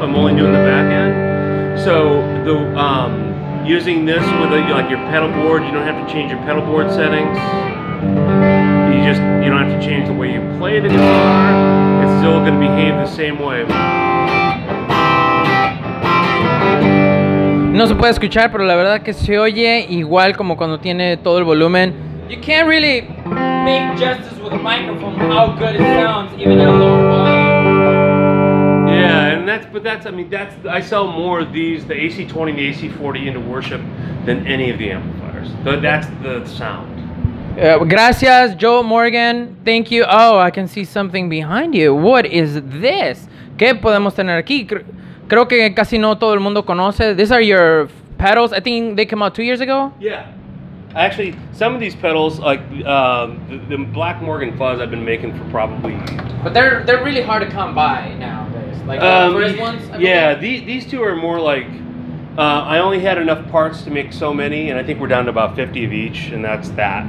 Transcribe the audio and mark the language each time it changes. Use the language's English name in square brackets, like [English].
[English] I'm only doing the back end. So using this with like your pedal board, you don't have to change your pedal board settings. You don't have to change the way you play the guitar. It's still going to behave the same way. [Spanish] No se puede escuchar, pero la verdad que se oye igual como cuando tiene todo el volumen. [English] You can't really make justice with a microphone how good it sounds even at a lower volume. Yeah, and I sell more of these, the AC20 and the AC40 into worship than any of the amplifiers. That's the sound. Gracias, Joe Morgan. Thank you. Oh, I can see something behind you. What is this? [Spanish] ¿Qué podemos tener aquí? Creo que casi no todo el mundo conoce. [English] These are your pedals. I think they came out 2 years ago. Yeah. Actually, some of these pedals, like the Black Morgan fuzz, I've been making for probably. But they're really hard to come by nowadays. Like the first ones. Yeah, these two are more like. I only had enough parts to make so many, and I think we're down to about 50 of each, and that's that.